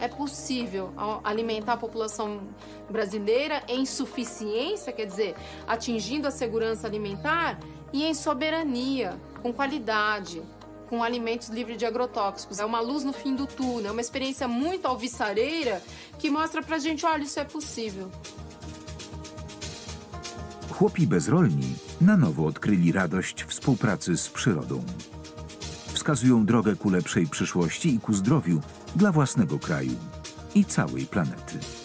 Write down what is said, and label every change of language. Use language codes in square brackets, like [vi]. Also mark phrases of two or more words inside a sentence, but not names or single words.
[pt] é possível alimentar a população brasileira em suficiência, quer dizer, atingindo a segurança alimentar, e em soberania, com qualidade, com alimentos livres de agrotóxicos. É uma luz no fim do túnel, é uma experiência muito alvissareira que mostra pra gente, olha, isso é possível. [pl] Chłopi bezrolni na nowo odkryli radość współpracy z przyrodą. Wskazują drogę ku lepszej przyszłości i ku zdrowiu dla własnego kraju i całej planety.